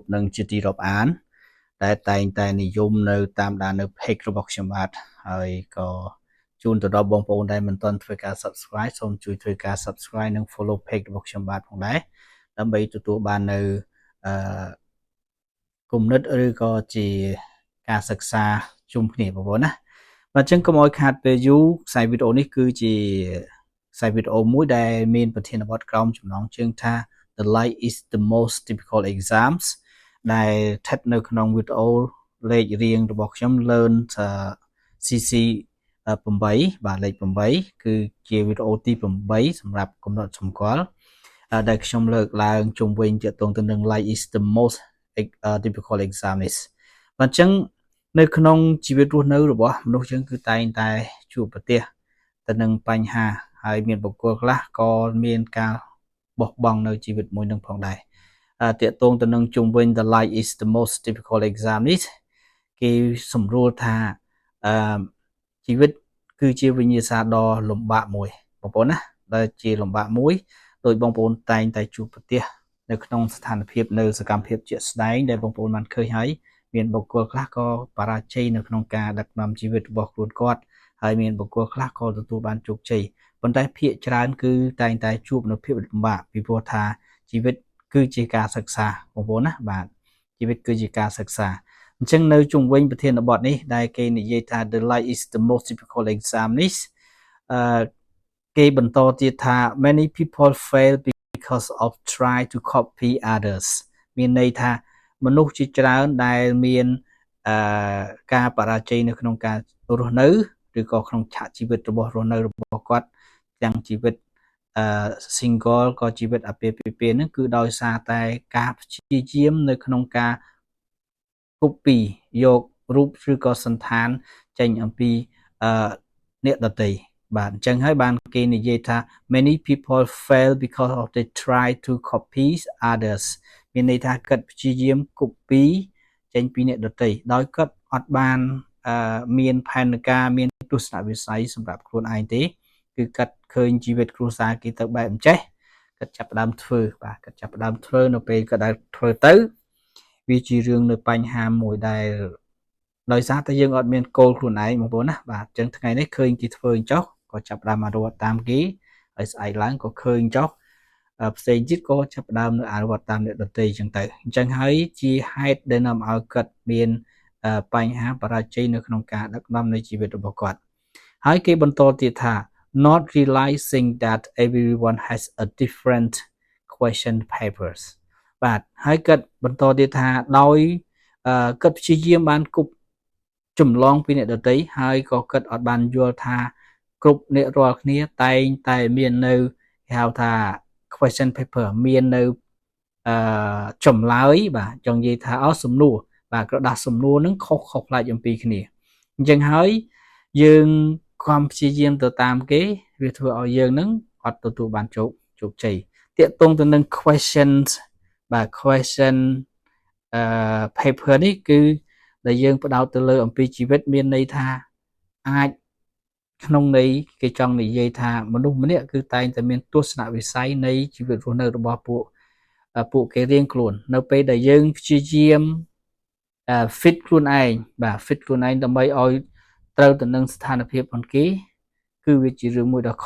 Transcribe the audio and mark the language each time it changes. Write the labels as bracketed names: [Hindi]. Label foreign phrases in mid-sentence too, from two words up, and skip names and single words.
[Khmer] និងជាទីរាប់អានដែលតែងតែនិយមនៅតាមដាននៅ page របស់ខ្ញុំបាទហើយក៏ជូនទៅដល់បងប្អូនដែលមិនទាន់ធ្វើការ subscribe សូមជួយធ្វើការ subscribe និង [English] follow page [Khmer] របស់ខ្ញុំបាទផងដែរដើម្បីទទួលបាននៅ គំនិតឬក៏ជាការសិក្សាជុំគ្នាបងប្អូនណាបាទអញ្ចឹងកុំឲ្យខាតពេលយូរខ្សែវីដេអូនេះគឺជាខ្សែវីដេអូមួយដែលមានប្រធានបទក្រោមចំណងជើងថា [English] The life is the most difficult exams [Khmer] ដែលស្ថិតនៅក្នុងវីដេអូលេខរៀងរបស់ខ្ញុំ [English] Learn CC [Khmer] 8បាទលេខ8គឺជាវីដេអូទី8សម្រាប់កំណត់សម្គាល់ដែលខ្ញុំលើកឡើងជុំវិញ ទាក់ទងទៅនឹង [English] life is the most difficult exam [Khmer] នេះបាទអញ្ចឹងនៅក្នុងជីវិតរស់នៅរបស់មនុស្សយើងគឺតែងតែជួបប្រទះទៅនឹងបញ្ហាហើយមានបុគ្គលខ្លះក៏មានការបោះបង់នៅជីវិតមួយនឹងផងដែរតាក់ទងទៅនឹងជុំវិញ [English] the life is the most difficult [Khmer] exam នេះគេសម្រួលថាជីវិតគឺជាវិញ្ញាសាដ៏លំបាកមួយបងប្អូនណាដែលជាលំបាកមួយដោយបងប្អូនតែងតែជួបប្រទះនៅក្នុងស្ថានភាពនៅសកម្មភាពជាក់ស្ដែងដែល បងប្អូនបានឃើញហើយមានបុគ្គលខ្លះក៏បរាជ័យនៅក្នុងការដឹកនាំជីវិតរបស់ខ្លួនគាត់ហើយមានបុគ្គលខ្លះក៏ទទួលបានជោគជ័យ ប៉ុន្តែភាគច្រើនគឺតែងតែជួបនៅភាពលំបាកពីព្រោះថាជីវិតគឺជាការសិក្សាបងប្អូនណាបាទជី វិតគឺជាការសិក្សាអញ្ចឹងនៅជុំវិញប្រធានបទនេះដែលគេនិយាយថា [English] the life is the most difficult exam [Khmer] នេះគេបន្តទៀតថា [English] many people fail because of try to copy others [Khmer] មានន័យថាមនុស្សជាច្រើនដែលមានការបរាជ័យនៅក្នុងការរស់នៅឬក៏ក្នុងឆាកជីវិតរបស់រស់នៅរបស់គាត់ទាំងជីវិត single ក៏ជីវិតអាពាហ៍ពិពាហ៍ហ្នឹងគឺដោយសារតែការព្យាយាមនៅក្នុងការ copy យករូបឬក៏សន្តានចេញអំពីអ្នកដទៃបាទអញ្ចឹងហើយបានគេនិយាយថា [English] many people fail because of they try to copy others [Khmer] មានន័យថាគាត់ព្យាយាម copy ចេញពីអ្នកដទៃដោយគាត់អត់បានមានផែនការមានទស្សនវិស័យសម្រាប់ ខ្លួនឯងទេគឺគាត់ឃើញជីវិតគ្រួសារគេទៅបែបអញ្ចេះគាត់ចាប់ផ្ដើមធ្វើបាទគាត់ចាប់ផ្ដើមធ្វើនៅពេលគាត់ដែលធ្វើទៅវាជារឿងនៅបញ្ហាមួយដែលដោយសារតែយើងអត់មានគោលខ្លួនឯងបងប្អូនណាបាទអញ្ចឹងថ្ងៃនេះឃើញគេធ្វើអញ្ចោះក៏ចាប់ផ្ដើមមករត់ តាមគេហើយស្អែកឡើងក៏ឃើញចោះផ្សេងទៀតក៏ចាប់ផ្ដើមនៅអនុវត្តតាមអ្នកដទៃអញ្ចឹងទៅអញ្ចឹងហើយជាហេតុដែលនាំឲ្យគាត់មានបញ្ហាបរាជ័យ នៅក្នុងការដឹកនាំនៃជីវិតរបស់គាត់ហើយគេបន្តទៀតថា [English] not realizing that everyone has a different question papers [Khmer] បាទ ហើយគាត់បន្តទៀតថាដោយគាត់ព្យាយាមបានគប់ចម្លងពីអ្នកដទៃហើយ ក៏គាត់អត់បានយល់ថាគ្រប់អ្នករាល់គ្នាតែងតែមាននៅគេហៅថា [English] question paper [Khmer] មាននៅចម្លើយបាទចង់និយាយថាសំណួរបាទក្រដាសសំណួរហ្នឹងខុសប្លែកអំពីគ្នាអញ្ចឹងហើយយើងខំព្យាយាមទៅតាមគេវាធ្វើឲ្យយើងនឹងអត់ទទួលបានជោគជ័យតាកតងទៅនឹង questions បាទ question paper នេះគឺដែលយើងផ្ដោតទៅលើអំពីជីវិតមានន័យថាអាចក្នុងន័យគេចង់និយាយថាមនុស្សម្នាក់គឺតែងតែមានទស្សនវិស័យនៃជីវិតរស់នៅរបស់ពួកគេរៀងខ្លួននៅពេលដែលយើងព្យាយាម fit ខ្លួនឯងបាទ fit ខ្លួនឯងដើម្បីឲ្យត្រូវទៅនឹងស្ថានភាពរបស់គេគឺវាជារឿងមួយដ៏ខុស